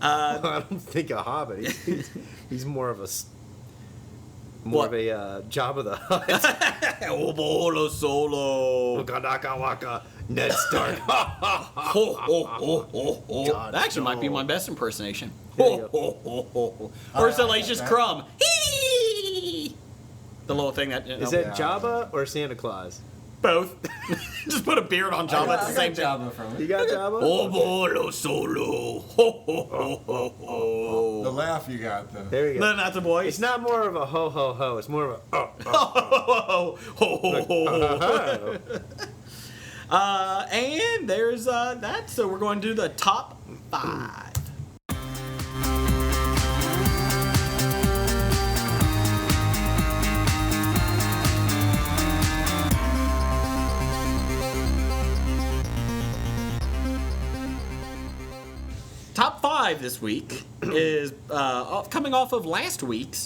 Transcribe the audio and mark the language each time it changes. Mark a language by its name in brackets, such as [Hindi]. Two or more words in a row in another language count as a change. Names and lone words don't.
[English] I don't think a hobbit. He's more of a Jabba the Hutt. Obolo Solo. Waka waka. Ned Stark. Ho, ho, ho, ho, ho. God, That actually no. might be my best impersonation. There you Ho, go. ho, ho, ho. Or Salacious Crumb. Hee! The little thing that... Is that Jabba or Santa Claus? both? Just put a beard on Jabba. It's the same thing. Jabba from You it. got Jabba? Obolo Solo. Ho, ho, ho, ho, ho. The laugh you got, though. There you No, go. not the voice. It's not more of a ho ho ho. It's more of a Ho, ho, ho, ho. And there's that. So we're going to do the top 5. Top 5 this week is coming off of last week's.